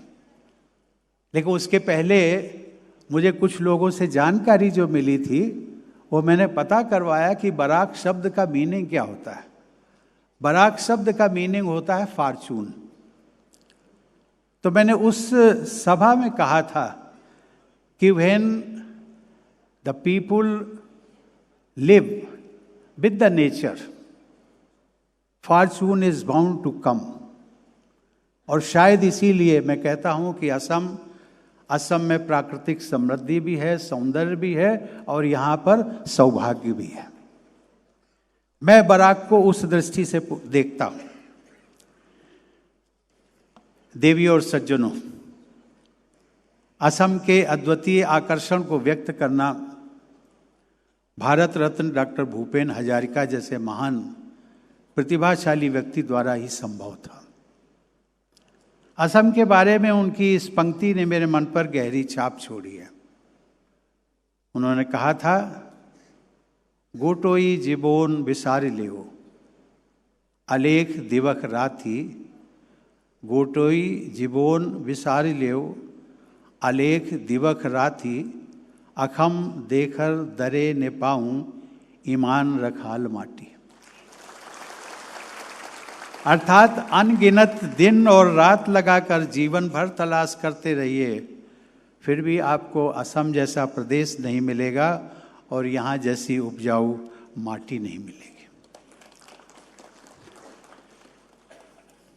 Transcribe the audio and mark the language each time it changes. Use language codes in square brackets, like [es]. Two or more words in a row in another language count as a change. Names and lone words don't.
[hi] लेकिन उसके पहले मुझे कुछ लोगों से जानकारी जो मिली थी, वो मैंने पता करवाया कि बराक शब्द का मीनिंग क्या होता है। बराक शब्द का मीनिंग होता है फॉर्चून। तो मैंने उस सभा में कहा था कि [en] When the people live with the nature, fortune is bound to come. [hi] और शायद इसीलिए मैं कहता हूं कि असम में प्राकृतिक समृद्धि भी है, सौंदर्य भी है, और यहां पर सौभाग्य भी है। मैं बराक को उस दृष्टि से देखता हूं। देवियों और सज्जनों, असम के अद्वितीय आकर्षण को व्यक्त करना भारत रत्न डॉक्टर भूपेन हजारिका जैसे महान प्रतिभाशाली व्यक्ति द्वारा ही संभव था। असम के बारे में उनकी इस पंक्ति ने मेरे मन पर गहरी छाप छोड़ी है। उन्होंने कहा था, [as] গোটেই জীৱন বিচাৰিলেও অলেখ দিৱস ৰাতি, গোটেই জীৱন বিচাৰিলেও অলেখ দিৱস ৰাতি, অসম দেশৰ দৰে নাপাওঁ ইমান ৰসাল মাটি। [hi] अर्थात अनगिनत दिन और रात लगाकर जीवन भर तलाश करते रहिए, फिर भी आपको असम जैसा प्रदेश नहीं मिलेगा और यहाँ जैसी उपजाऊ माटी नहीं मिलेगी।